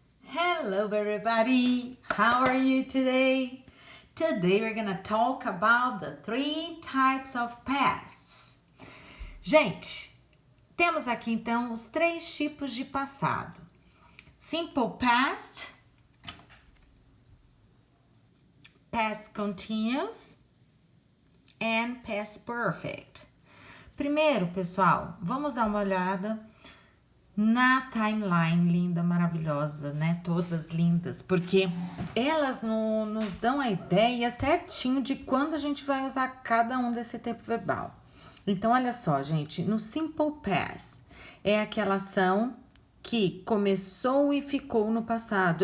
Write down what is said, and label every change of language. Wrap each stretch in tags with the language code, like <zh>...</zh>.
<en>Hello everybody, how are you today? Today we're gonna talk about the 3 types of pasts.</en> <pt>Gente, temos aqui então os 3 tipos de passado.</pt> <en>Simple past, past continuous and past perfect.</en> <pt>Primeiro, pessoal, vamos dar uma olhada na timeline linda, maravilhosa, né? Todas lindas, porque elas nos dão a ideia certinho de quando a gente vai usar cada um desse tempo verbal. Então, olha só, gente, no simple past é aquela ação que começou e ficou no passado.</pt>